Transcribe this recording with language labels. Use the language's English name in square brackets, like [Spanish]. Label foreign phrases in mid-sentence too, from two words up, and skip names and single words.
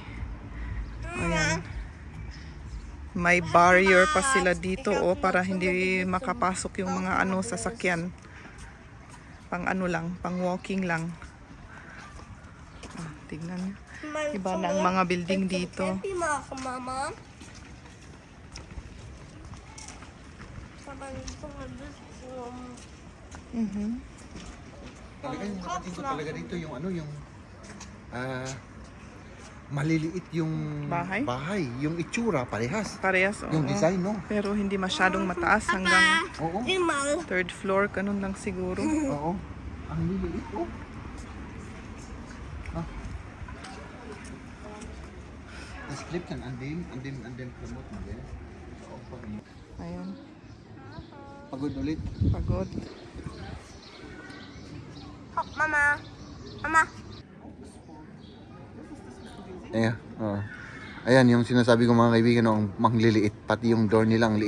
[Filipino] Ayan. May barrier pa sila dito para hindi makapasok yung mga sasakyan. Pang ano lang, pang walking lang. Tignan niyo. Iba na ang mga building dito. [German] Happy machen, Mama. Aber nicht so ein bisschen. [Filipino] Talaga yung nakating ko talaga dito yung ano yung maliliit yung Bahay? yung itsura parehas. Parehas, Yung oo. design, no? Pero hindi masyadong mataas hanggang Oo. [German] Immer. [English] third floor, [Filipino] ganun lang siguro. Oo. Ang liliit, oh. [German] Das klebt dann an dem Klamottenmodell. [Filipino] Ayun, Pagod ulit. pagod. [German] Hopp, Mama. Mama. [Filipino] Ayan, oo. Ayan, yung sinasabi ko mga kaibigan, no, ang mangliliit. Pati yung door nila ang liit.